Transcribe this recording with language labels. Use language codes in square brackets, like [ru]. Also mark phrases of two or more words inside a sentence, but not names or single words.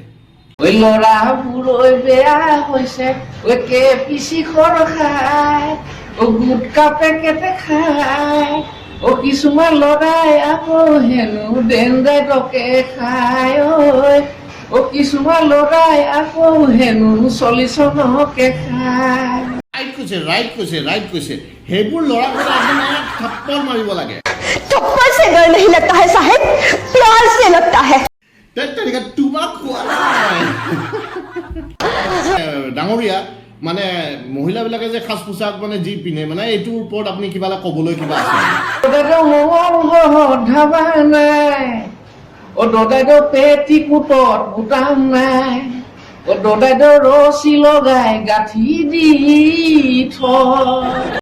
[as] ল'ৰাবোৰ বেয়া হৈছে পিচি খৰ খায়, গুটকা পেকেটে খায়, কিছুমান ল'ৰাই আকৌ হেনো ডেণ্ডাইটকে খায়, কিছুমান ল'ৰাই আকৌ হেনো 40 খায়। ৰাইট কৈছে সেইবোৰ ল'ৰাক একদম থাপ্পৰ মাৰিব লাগে। [hi] थप्पड़ से डर नहीं लगता है साहेब, प्यार से लगता है। [as] তোমাক কোৱা নাই ডাঙৰীয়া, মানে মহিলাবিলাকে যে সাজ পোছাক মানে যি পিন্ধে মানে এইটোৰ ওপৰত আপুনি কিবা এটা ক'বলৈ কিবা আছে? ধাবা নাই, দাদাইদেউ পেটিকোটত বুটাম নাই, দাদাইদেউ ৰছী লগাই গাঁঠি দি থয়।